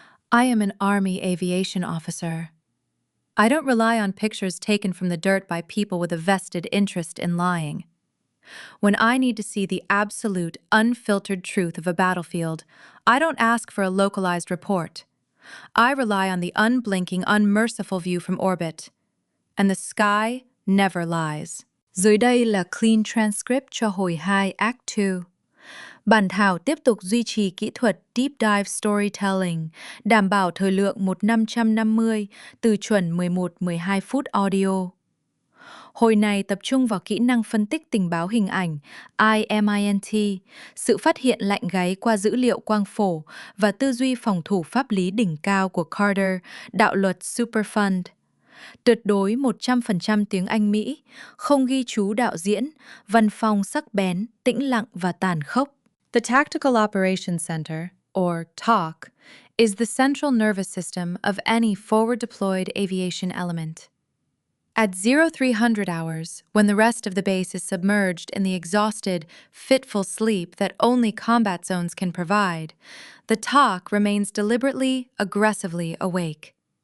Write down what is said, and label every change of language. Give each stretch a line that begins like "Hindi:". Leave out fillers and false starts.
English: I am an Army Aviation officer. I don't rely on pictures taken from the dirt by people with a vested interest in lying. When I need to see the absolute, unfiltered truth of a battlefield, I don't ask for a localized report. I rely on the unblinking, unmerciful view from orbit. And the sky never lies.
Vietnamese: Dưới đây là
English: clean transcript
Vietnamese: cho hồi 2
English: Act 2.
Vietnamese: Bản thảo tiếp tục duy trì kỹ thuật
English: Deep Dive Storytelling,
Vietnamese: đảm bảo thời lượng 1550 từ chuẩn 11-12 phút audio. Hồi này tập trung vào kỹ năng phân tích tình báo hình ảnh IMINT, sự phát hiện lạnh gáy qua dữ liệu quang phổ và tư duy phòng thủ pháp lý đỉnh cao của Carter, đạo luật Superfund. Tuyệt đối 100% tiếng Anh Mỹ, không ghi chú đạo diễn, văn phòng sắc bén, tĩnh lặng và tàn khốc.
English: The Tactical Operations Center, or TOC, is the central nervous system of any forward-deployed aviation element. At 0300 hours, when the rest of the base is submerged in the exhausted, fitful sleep that only combat zones can provide, the TOC remains deliberately, aggressively awake.